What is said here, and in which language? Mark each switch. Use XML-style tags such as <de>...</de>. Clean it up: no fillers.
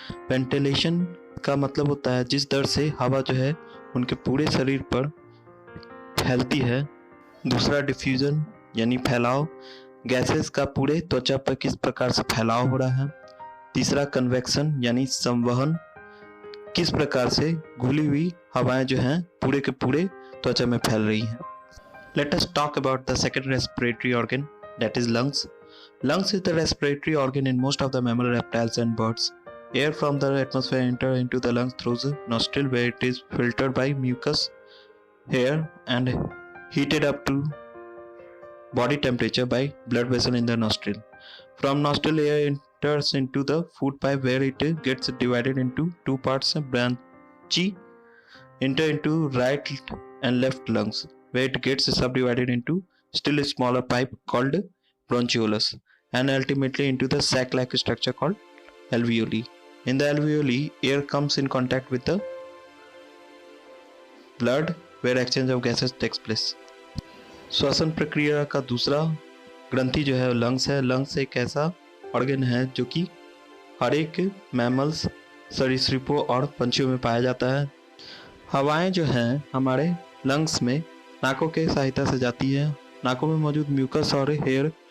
<hi>Ventilation का मतलब होता है जिस दर से हवा जो है उनके पूरे शरीर पर फैलती है। दूसरा डिफ्यूजन यानी फैलाव, गैसेस का पूरे त्वचा पर किस प्रकार से फैलाव हो रहा है। तीसरा कन्वेक्शन यानी संवहन, किस प्रकार से घुली हुई हवाएं जो हैं पूरे के पूरे त्वचा में फैल रही हैं।</hi> <en>Let us talk about the second respiratory organ, that is lungs. Lungs is the respiratory organ in most of the mammal, reptiles and birds. Air from the atmosphere enters into the lungs through the nostril, where it is filtered by mucus, air and heated up to body temperature by blood vessel in the nostril. From nostril, air enters into the food pipe, where it gets divided into two parts. Bronchi enter into right and left lungs, where it gets subdivided into still smaller pipe called bronchioles, and ultimately into the sac-like structure called alveoli. In the alveoli, air comes in contact with the blood, where exchange of gases takes place.</en> <hi>श्वसन प्रक्रिया का दूसरा ग्रंथि जो है lungs है। Lungs एक ऐसा ऑर्गन है जो कि हर एक मैमल्स, सरीसृपों और पंछियों में पाया जाता है। हवाएं जो हैं हमारे लंग्स में नाकों के सहायता से जाती है। नाकों में मौजूद म्यूकस और हेयर</hi>